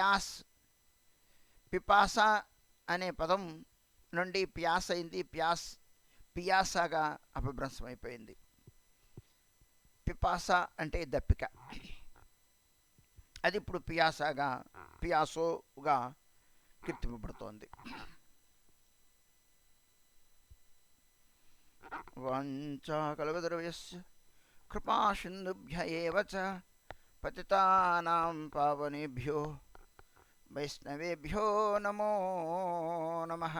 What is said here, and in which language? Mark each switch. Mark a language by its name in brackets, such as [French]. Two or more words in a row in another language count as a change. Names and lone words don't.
[Telugu] పిపాస అనే పదం నుండి ప్యాస్ అయింది. పియాసాగా అపభ్రంశమైపోయింది. పిపాస అంటే దప్పిక, అది ఇప్పుడు పియాసోగా కీర్తింపబడుతోంది. [Sanskrit] వాంఛా కల్పతరుభ్యశ్చ కృపా సింధుభ్య ఏవ చ పతితానాం పావనేభ్యో వైష్ణవేభ్యో నమో నమః.